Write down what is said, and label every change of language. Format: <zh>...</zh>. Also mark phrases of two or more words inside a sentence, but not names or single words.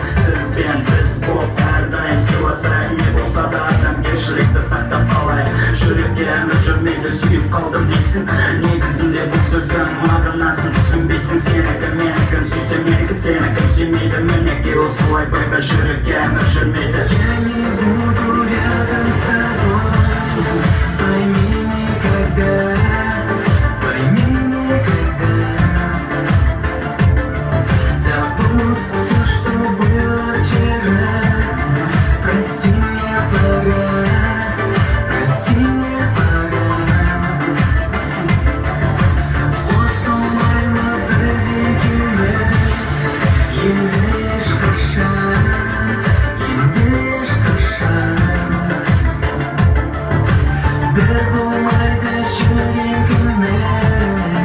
<kk>Сізбен біз боп әрдайым сыйласайық. Не болса да адамгершілікті сақтап қалайық. Жүрекке әмір жүрмейді, сүйіп қалдым дейсің. Негізінде бұл сөздің мағынасын түсінбейсің. Сенікі менікін сүйсе менікі сенікі сүймейді. Мінекей осылай байға жүрекке әмір жүрмейді.</kk> <ru>Я не буду рядом с тобой, пойми никогда, пойми никогда. Забудь все, что было вчера. Прости мне пора, прости мне пора.</ru> <kk>Осылмаймы біз екеуміз, енді ешқашан, енді ешқашан. Бір болмайды жүрегіміз.</kk>